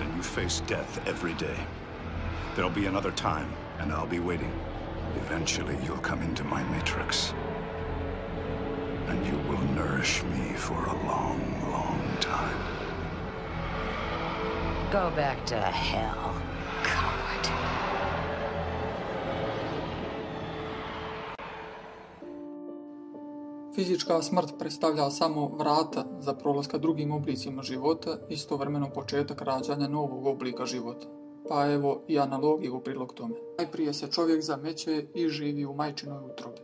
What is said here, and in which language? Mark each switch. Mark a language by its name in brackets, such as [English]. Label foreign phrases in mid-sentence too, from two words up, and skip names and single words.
[English] You face death every day. There'll be another time, and I'll be waiting. Eventually, you'll come into my matrix. And you will nourish me for a long, long time. Go back to hell, coward. [Croatian] Fizička smrt predstavlja samo vrata za prolaska drugim oblicima života, istovremeno početak rađanja novog oblika života. Pa evo i analogiju u prilog tome. Najprije se čovjek zameće i živi u majčinoj utrobi.